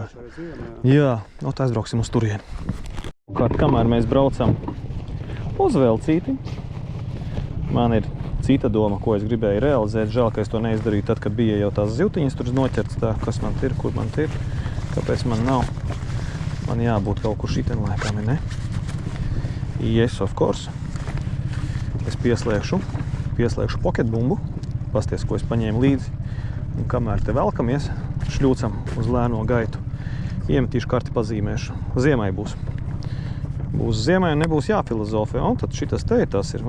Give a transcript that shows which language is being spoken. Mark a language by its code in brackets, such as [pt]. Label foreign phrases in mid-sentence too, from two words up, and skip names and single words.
[lv] Jā, no tā aizbrauksim uz turieni. Kamēr mēs braucam uz Velcīti, man ir cita doma, ko es gribēju realizēt. Žēl, ka es to neizdarīju tad, kad bija jau tās zivtiņas tur noķerts. Tā, kas man ir, kur man ir, kāpēc man nav. Man jābūt kaut kur šitien laikam, ne? [en] Yes, of course. [lv] Es pieslēgšu poketbumbu. Pasties, ko es paņēmu līdzi. Un kamēr te velkamies, šļūcam uz lēno gaitu. Iemetīšu karti pazīmēšu. Ziemai būs. Būs ziemai un nebūs jāfilozofē. Un tad šitas te tas ir.